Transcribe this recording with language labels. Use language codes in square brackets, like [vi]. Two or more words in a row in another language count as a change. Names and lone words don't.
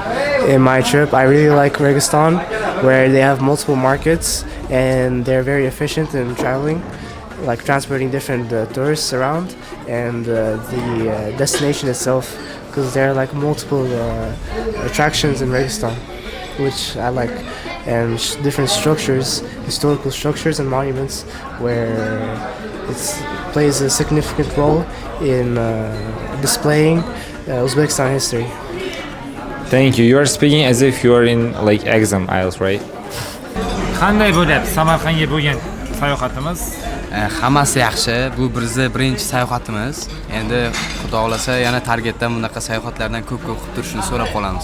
[en] in my trip, I really like Kyrgyzstan, where they have multiple markets and they're very efficient in traveling, like transporting different tourists around, and the destination itself, because there are like multiple attractions in Kyrgyzstan, which I like, and different structures, historical structures and monuments, where it plays a significant role in displaying Uzbekistan history. Thank you. You are speaking as if you are in like exam IELTS, right? [uz] Qanday bo'lyapti Samarqandga bo'lgan sayohatimiz? Hammasi yaxshi. Bu bizni birinchi sayohatimiz. Endi Xudo xolasa yana Targetdan bunaqa sayohatlardan ko'p-ko'p qilib turishni so'rab qolamiz.